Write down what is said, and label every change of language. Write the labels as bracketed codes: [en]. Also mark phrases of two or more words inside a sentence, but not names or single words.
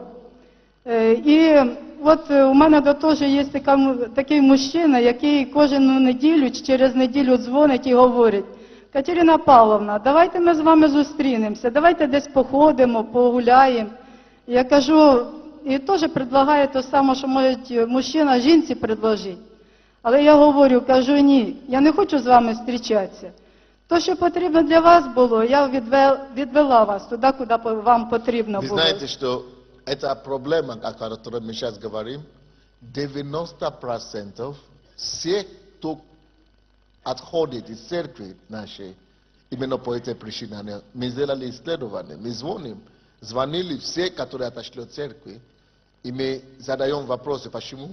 [uk] І от у мене теж є такий мужчина, який кожну неділю чи через неділю дзвонить і говорить, Катерина Павловна, давайте ми з вами зустрінемося, давайте десь походимо, погуляємо. Я кажу, і теж предлагає те саме, що може мужчина жінці предложити. Але я говорю, кажу, ні, я не хочу з вами зустрічатися. То, що потрібно для вас було, я відвела вас туди, куди вам потрібно було. [ru] Вы знаете, что эта проблема, о которой мы сейчас говорим, 90% всех, кто отходит из церкви нашей, именно по этой причине. Мы сделали исследование, мы звонили все, которые отошли от церкви, и мы задаем вопросы, почему.